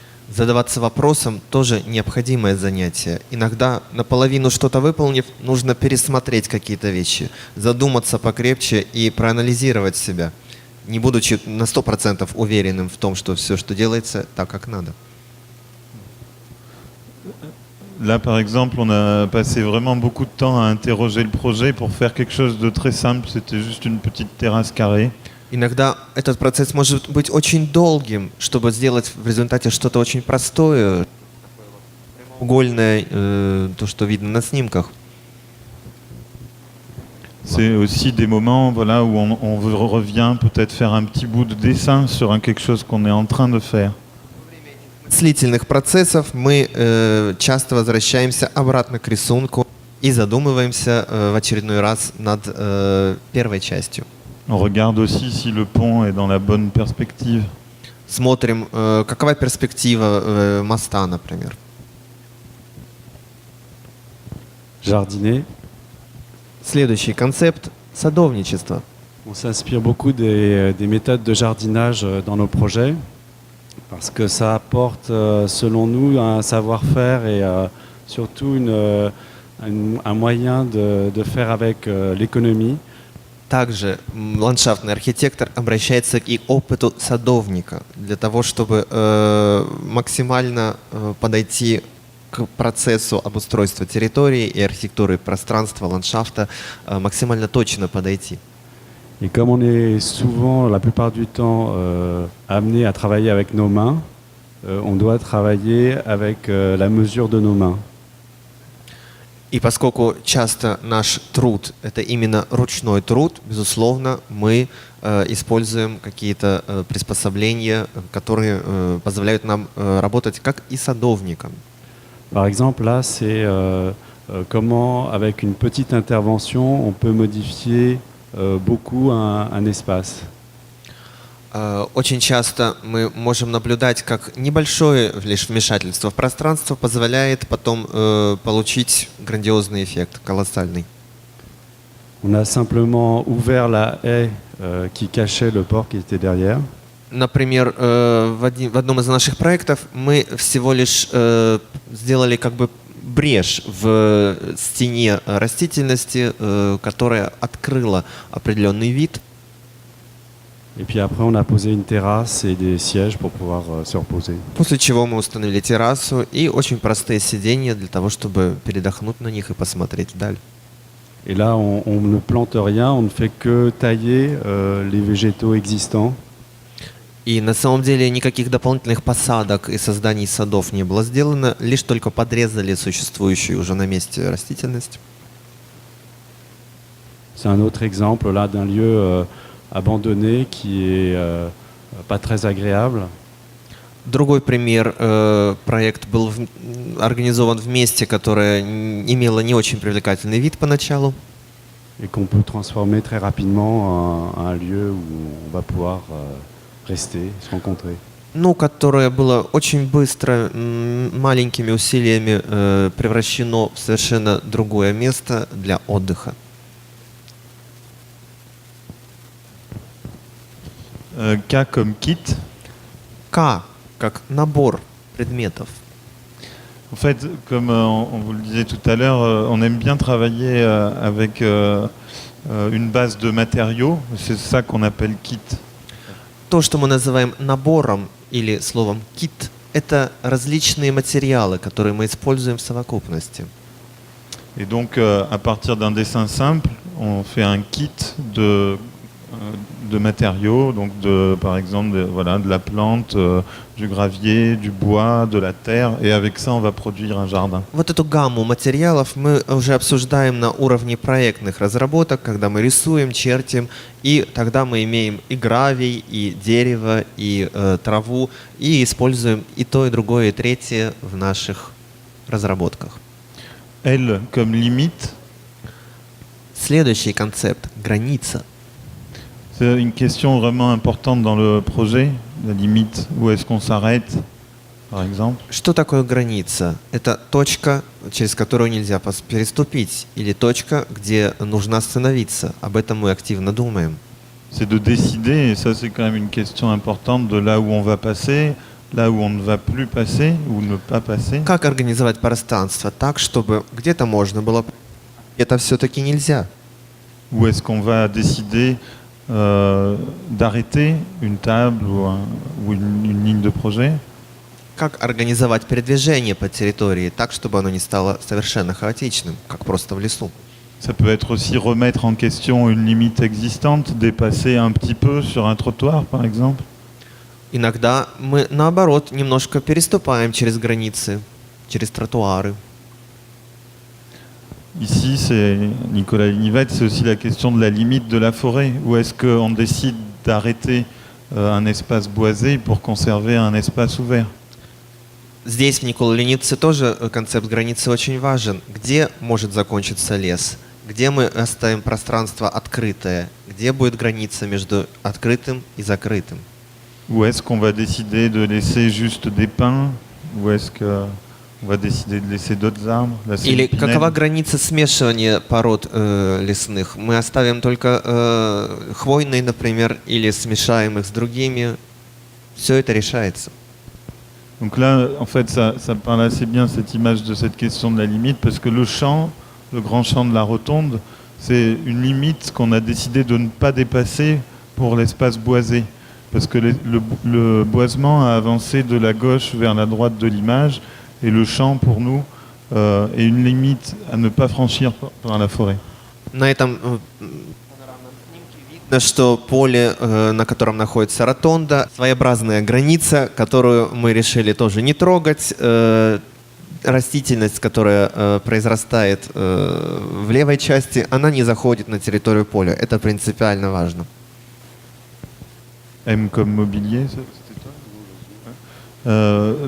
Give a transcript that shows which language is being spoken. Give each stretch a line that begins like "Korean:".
Russian: Задаваться вопросом — тоже необходимое занятие. Иногда, наполовину что-то выполнив, нужно пересмотреть какие-то вещи, задуматься покрепче и проанализировать себя, не будучи на 100% уверенным в том, что все, что делается, так, как надо.
French: Là, par exemple, on a passé vraiment beaucoup de temps à interroger le projet pour faire quelque chose de très simple. C'était juste une petite terrasse carrée.
Russian: Иногда этот процесс может быть очень долгим, чтобы сделать в результате что-то очень простое, прямоугольное, то, что видно на снимках.
French: C'est aussi des moments, voilà, où on revient peut-être faire un petit bout de dessin sur quelque chose qu'on est en train de faire.
Russian: Мыслительных процессов мы часто возвращаемся обратно к рисунку и задумываемся в очередной раз над первой частью.
French: On regarde aussi si le pont est dans la bonne perspective.
Russian: Смотрим, какова перспектива моста, например.
French: Jardiner.
Russian: Следующий концепт — садовничество.
French: On s'inspire beaucoup des méthodes de jardinage dans nos projets parce que ça apporte, selon nous, un savoir-faire et surtout un moyen de faire avec l'économie.
Russian: Также ландшафтный архитектор обращается и к опыту садовника для того, чтобы максимально подойти к процессу обустройства территории и архитектуры пространства, ландшафта, максимально точно подойти.
French: Et comme on est souvent, la plupart du temps, amené à travailler avec nos mains, on doit travailler avec la mesure de nos mains.
Russian: И поскольку часто наш труд — это именно ручной труд, безусловно, мы используем какие-то приспособления, которые позволяют нам работать как и садовникам.
French: Par exemple, là, c'est comment, avec une petite intervention, on peut modifier beaucoup un espace.
Russian: Очень часто мы можем наблюдать, как небольшое лишь вмешательство в пространство позволяет потом получить грандиозный эффект, колоссальный.
French: On a simplement ouvert la haie qui cachait le port qui était derrière.
Russian: Например, в одном из наших проектов мы всего лишь сделали как бы брешь в стене растительности, которая открыла определенный вид.
French: Et puis après, on a posé une terrasse et des sièges pour pouvoir se reposer.
Russian: После чего мы установили террасу и очень простые сиденья для того, чтобы передохнуть на них и посмотреть вдаль.
French: Et là, on ne plante rien, on ne fait que tailler les végétaux existants.
Russian: И на самом деле никаких дополнительных посадок и созданий садов не было сделано, лишь только подрезали существующую уже на месте растительность.
French: C'est un autre exemple là d'un lieu abandonné qui est pas très agréable.
Russian: Другой пример. Проект был организован в месте, которое имело не очень привлекательный вид поначалу.
French: Et qu'on peut transformer très rapidement en un lieu où on va pouvoir rester, se rencontrer.
Russian: Ну, которое было очень быстро, маленькими усилиями превращено в совершенно другое место для отдыха.
French: K comme kit.
Russian: К, как набор предметов.
French: En fait, comme on vous le disait tout à l'heure, on aime bien travailler avec une base de matériaux. C'est ça qu'on appelle kit.
Russian: То, что мы называем набором или словом кит, это различные материалы, которые мы используем в совокупности.
French: Et donc, à partir d'un dessin simple, on fait un kit de matériaux, donc par exemple de la plante, du gravier, du bois, de la terre, et avec ça on va produire un jardin.
Russian: Вот эту гамму материалов мы уже обсуждаем на уровне проектных разработок, когда мы рисуем, чертим, и тогда мы имеем и гравий, и дерево, и траву, и используем и то, и другое, и третье в наших разработках.
French: L comme limite.
Russian: Следующий концепт — граница.
French: C'est une question vraiment importante dans le projet, la limite, où est-ce qu'on s'arrête, par exemple.
Russian: Что такое граница? Это точка, через которую нельзя переступить, или точка, где нужно остановиться. Об этом мы активно думаем.
French: C'est de décider, et ça c'est quand même une question importante, de là où on va passer, là où on ne va plus passer, ou ne pas passer.
Russian: Как организовать пространство так, чтобы где-то можно было, где-то все-таки нельзя?
French: Où est-ce qu'on va décider d'arrêter une table ou une ligne de projet?
Russian: Как организовать передвижение по территории так, чтобы оно не стало совершенно хаотичным, как просто в лесу?
French: Ça peut être aussi remettre en question une limite existante, dépasser un petit peu sur un trottoir, par exemple.
Russian: Иногда мы, наоборот, немножко переступаем через границы, через тротуары.
French: Ici, c'est Nicolas Lignivet, c'est aussi la question de la limite de la forêt. Où est-ce qu'on décide d'arrêter un espace boisé pour conserver un espace ouvert?
Russian: Здесь в Никола Ленитце тоже концепт границы очень важен. Где может закончиться лес? Где мы оставим пространство открытое? Где будет граница между открытым и закрытым?
French: Où est-ce qu'on va décider de laisser juste des pins? Où est-ce qu'on va décider de laisser d'autres arbres?
Russian: Или какова граница смешивания пород лесных? Мы оставим только хвойные, например, или смешаем их с другими. Все это решается.
French: Donc là, en fait, ça parle assez bien, cette image de cette question de la limite, parce que le champ, le grand champ de la rotonde, c'est une limite qu'on a décidé de ne pas dépasser pour l'espace boisé. Parce que le boisement a avancé de la gauche vers la droite de l'image, et le champ, pour nous, est une limite à ne pas franchir par la forêt.
Russian: На этом панорамном снимке видно, что поле, на котором находится ротонда, своеобразная граница, которую мы решили тоже не трогать. растительность, которая произрастает в левой части, она не заходит на территорию поля. Это принципиально важно.
French: M comme mobilier, ça, c'était toi?